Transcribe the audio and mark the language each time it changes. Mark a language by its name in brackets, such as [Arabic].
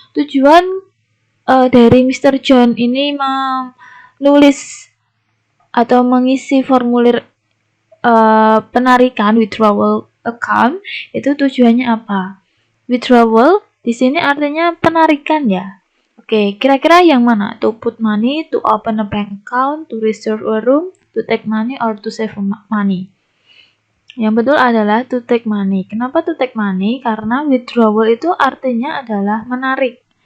[Indonesian] Tujuan dari Mr. John ini menulis atau mengisi formulir penarikan withdrawal account itu tujuannya apa? Withdrawal di sini artinya penarikan ya. Oke, kira-kira yang mana? [English] To put money, to open a bank account, to reserve a room, to take money, or to save money? [Indonesian] Yang betul adalah [English] to take money. [Indonesian] Kenapa to take money? Karena withdrawal itu artinya adalah menarik.